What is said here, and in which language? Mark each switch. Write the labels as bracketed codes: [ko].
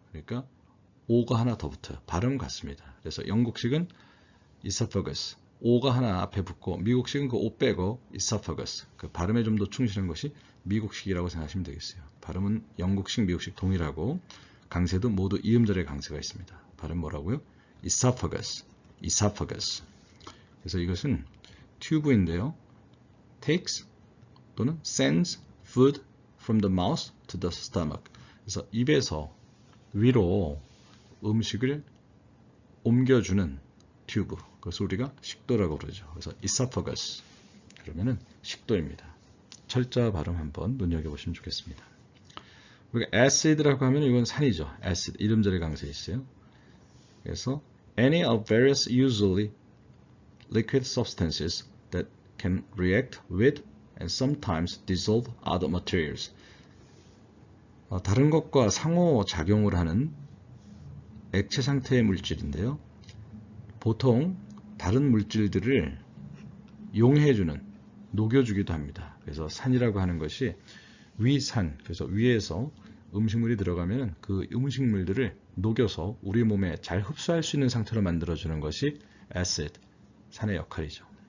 [ko] 그러니까 O가 하나 더 붙어요. 발음 같습니다. 그래서 영국식은 esophagus, O가 하나 앞에 붙고 미국식은 그 O 빼고 esophagus. 그 발음에 좀 더 충실한 것이 미국식이라고 생각하시면 되겠어요. 발음은 영국식, 미국식 동일하고 강세도 모두 이음절의 강세가 있습니다. 발음 뭐라고요? esophagus, esophagus. 그래서 이것은 튜브인데요. [en] takes [ko] 또는 [en] sends food from the mouth to the stomach. [ko] 그래서 입에서 위로 음식을 옮겨주는 튜브. 그래서 우리가 식도라고 그러죠. 그래서 esophagus. 그러면은 식도입니다. 철자 발음 한번 눈여겨보시면 좋겠습니다. 우리가 acid라고 하면 이건 산이죠. acid. 이름절의 강세 있어요. [en] 그래서 any of various usually liquid substances that can react with and sometimes dissolve other materials. [ko] 다른 것과 상호작용을 하는 액체 상태의 물질인데요. 보통 다른 물질들을 용해주는, 녹여주기도 합니다. 그래서 산이라고 하는 것이 위산, 그래서 위에서 음식물이 들어가면 그 음식물들을 녹여서 우리 몸에 잘 흡수할 수 있는 상태로 만들어주는 것이 acid, 산의 역할이죠.